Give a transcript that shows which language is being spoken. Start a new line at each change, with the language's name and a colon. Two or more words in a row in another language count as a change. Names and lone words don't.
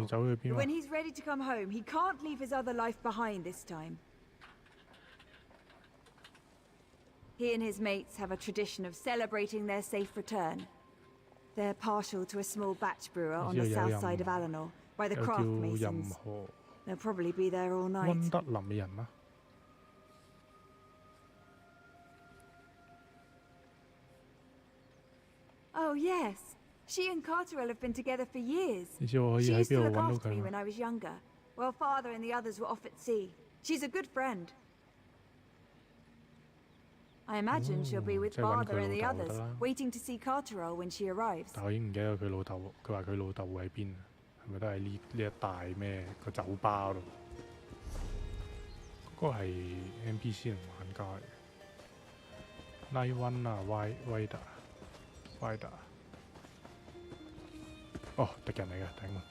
English: But when he's ready to come home, he can't leave his other life behind this time. He and his mates have a tradition of celebrating their safe return. They're partial to a small batch brewer on
Cantonese: 呢
English: the
Cantonese: 度有
English: south side of Alanor, by the
Cantonese: 有
English: craft
Cantonese: 叫任
English: masons.
Cantonese: 何
English: They'll probably be there all
Cantonese: 温
English: night.
Cantonese: 德林嘅人嗎？
English: Oh, yes. She and Carterell have been together for years.
Cantonese: 你知我可以
English: She
Cantonese: 喺
English: used
Cantonese: 邊
English: to
Cantonese: 度
English: look
Cantonese: 揾到
English: after
Cantonese: 佢
English: me
Cantonese: 嗎？
English: when I was younger, while Father and the others were off at sea. She's a good friend. I imagine she'll be with
Cantonese: 即係揾
English: Father
Cantonese: 佢
English: and the
Cantonese: 老豆就
English: others,
Cantonese: 得啦。
English: waiting to see Carterell when she arrives.
Cantonese: 但我已經唔記得佢老豆，佢話佢老豆會喺邊啊？係咪都係呢一帶咩個酒吧度？嗰、個係 NPC 定玩家嚟嘅 ？Night One 啊，Wider，哦，敵人嚟嘅，頂啊！